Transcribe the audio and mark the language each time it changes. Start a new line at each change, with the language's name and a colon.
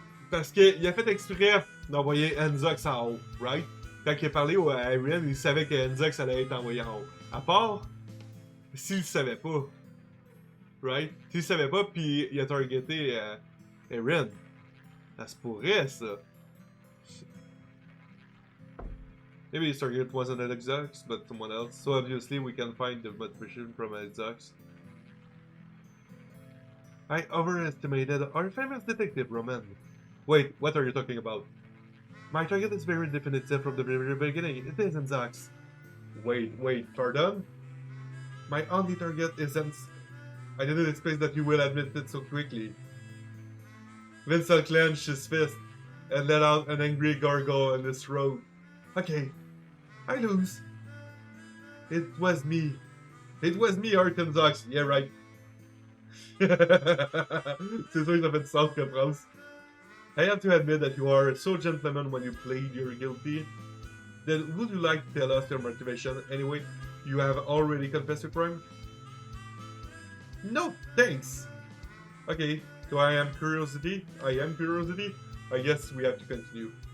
French: Parce qu'il a fait exprès d'envoyer Enzux en haut,
English: right?
French: Quand il a parlé à Erin, il savait que Enzux allait être envoyé en haut. À part, s'il savait pas.
English: Right?
French: S'il savait pas, puis il a targeté Erin. Ça se pourrait, ça.
English: Maybe his target wasn't Enzux, but someone else. So obviously we can find the motivation from Enzux. I overestimated our famous detective, Roman. Wait, what are you talking about? My target is very definitive from the very beginning. It is Enzux. Wait, pardon? My only target is I didn't expect that you will admit it so quickly. Vincent clenched his fist and let out an angry gargle in his throat. Okay, I lose. It was me, Enzux. Yeah, right.
French: C'est sûr que ça fait du sens que France.
English: I have to admit that you are so gentleman when you plead you're guilty. Then would you like to tell us your motivation? Anyway, you have already confessed your crime? No, thanks. Okay, so I am curiosity. I guess we have to continue.